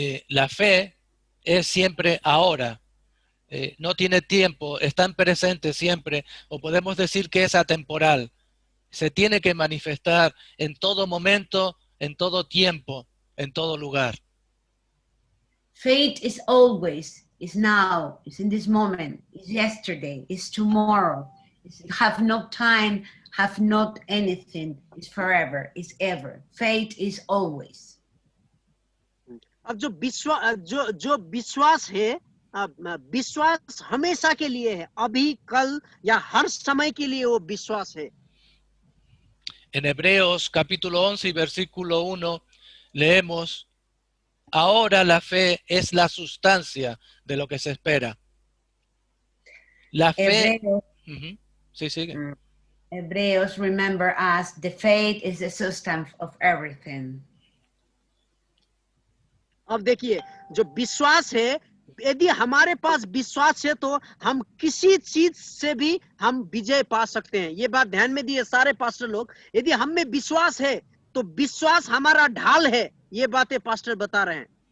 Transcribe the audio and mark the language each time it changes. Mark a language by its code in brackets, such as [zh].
[es] La fe es siempre ahora, no tiene tiempo, está en presente siempre, o podemos decir que es atemporal. Se tiene que manifestar en todo momento, en todo tiempo, en todo lugar. [en] Faith is always, is now, is in this moment, is yesterday, is tomorrow. Have no time, have not anything, is forever, is ever. Faith is always. [hi] अब जो विश्वास है, विश्वास हमेशा के लिए है, अभी, कल या हर समय के लिए वो विश्वास है। [es] En Hebreos capítulo 11 y versículo 1 leemos: ahora la fe es la sustancia de lo que se espera. La fe... Sí, sigue. [en] Hebreos remember us, the faith is the substance of everything. [hi] अब देखिए जो विश्वास है, यदि हमारे पास विश्वास है तो हम किसी चीज से भी हम विजय पा सकते हैं। ये बात ध्यान में दिए सारे पास्टर लोग, यदि हम में विश्वास है तो विश्वास हमारा ढाल है। ये बातें पास्टर बता रहे हैं।